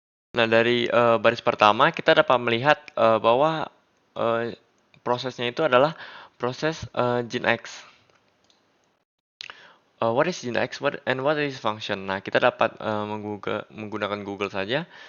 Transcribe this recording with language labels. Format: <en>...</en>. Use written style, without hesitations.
<id>Nah, dari baris pertama kita dapat melihat bahwa prosesnya itu adalah proses Nginx.</id> <en>What is Nginx and what is function?</en> <id>Nah, kita dapat menggunakan Google saja.</id>